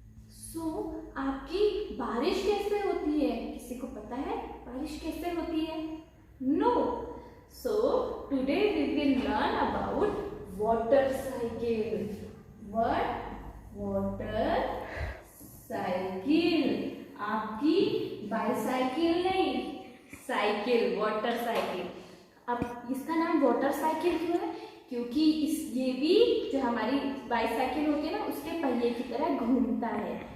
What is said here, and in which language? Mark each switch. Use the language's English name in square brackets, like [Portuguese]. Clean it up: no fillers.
[Hindi] So आपकी बारिश कैसे होती है? किसी को पता है बारिश कैसे होती है? [English] No. So today we will learn about water cycle. What? Water cycle. [Hindi] आपकी बाईसाइकिल नहीं, साइकिल, वाटर साइकिल. अब इसका नाम वाटर साइकिल क्यों है? क्योंकि ये भी जो हमारी बाईसाइकिल होती है ना, उसके पहिए की तरह घूमता है.